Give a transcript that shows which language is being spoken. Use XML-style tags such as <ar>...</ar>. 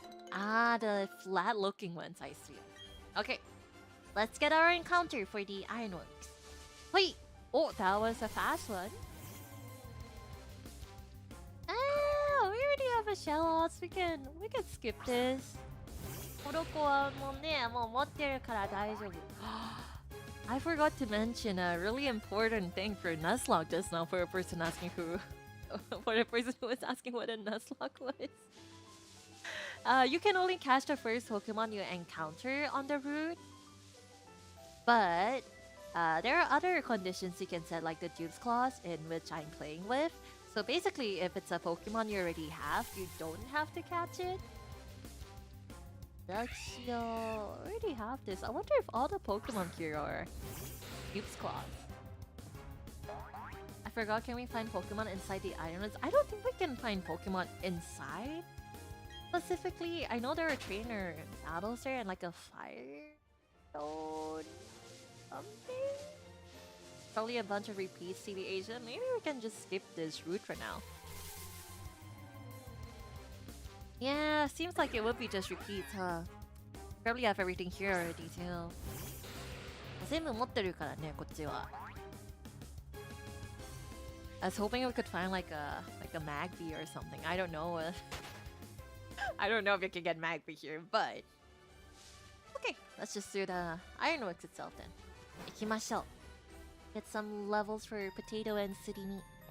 <en>Ah, the flat looking ones, I see. Okay, let's get our encounter for the ironworks. Wait! Oh, that was a fast one. Ah, we already have a Shellos. We can skip this.</en> <ja>モロコはもうね、もう持ってるから大丈夫。</ja> <en>I forgot to mention a really important thing for Nuzlocke just now for a person asking who for a person who was asking what a Nuzlocke was. You can only catch the first Pokemon you encounter on the route. But there are other conditions you can set, like the Dupes Clause, in which I'm playing with. So basically, if it's a Pokemon you already have, you don't have to catch it. Luxio already have this. I wonder if all the Pokemon here are Dupes Clause. I forgot, can we find Pokemon inside the islands? I don't think we can find Pokemon inside. Specifically, I know there are trainer battles there and like a fire stone something. Probably a bunch of repeats, TV Asia. Maybe we can just skip this route for now. Yeah, seems like it would be just repeats, huh? Probably have everything here already too.</en> <ja>全部持ってるからね、こっちは。</ja> <en>I was hoping we could find like a Magby or something. I don't know if I don't know if you can get Magby here, but okay, let's just do the ironworks itself then.</en> <ja>行きましょう.</ja> <en>Get some levels for potato and city meat.</en>